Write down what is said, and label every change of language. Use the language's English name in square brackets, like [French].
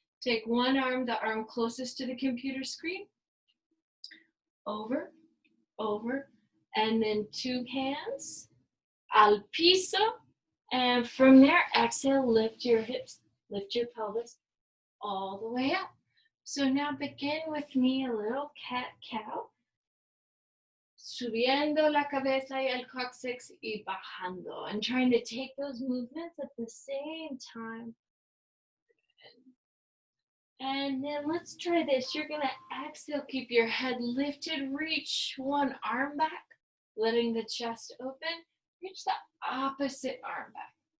[English] Take one arm, the arm closest to the computer screen. Over, over, and then 2 hands. [Spanish] Al piso. [English] And from there, exhale, lift your hips, lift your pelvis all the way up. So now begin with me a little cat-cow. [Spanish] Subiendo la cabeza y el coccyx y bajando. [English] And trying to take those movements at the same time. And then let's try this. You're going to exhale, keep your head lifted, reach one arm back, letting the chest open. Reach the opposite arm back.